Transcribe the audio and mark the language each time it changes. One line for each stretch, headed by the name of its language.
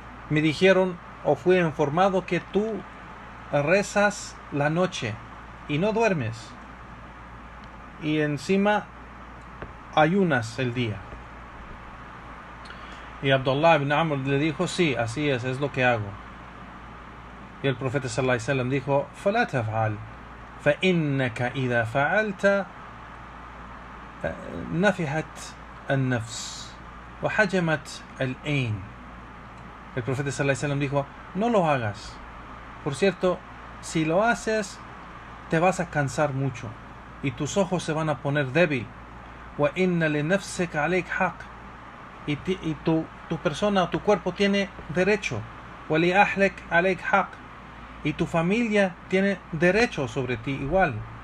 Spanish: Me dijeron, o fui informado, que tú rezas la noche y no duermes, y encima ayunas el día. Y Abdullah ibn Amr le dijo: sí, así es lo que hago. Y el profeta sallallahu alaihi wasallam dijo:
Arabic: فلا تفعل فإنك إذا فعلت نفحت النفس وحجمت العين.
Spanish: El profeta sallallahu alaihi wasallam dijo: no lo hagas. Por cierto, si lo haces, te vas a cansar mucho y tus ojos se van a poner débil.
Arabic: وإن لنفسك عليك حق,
Spanish: y tu persona, tu cuerpo tiene derecho.
Arabic: ولأهلك عليك حق,
Spanish: y tu familia tiene derecho sobre ti igual.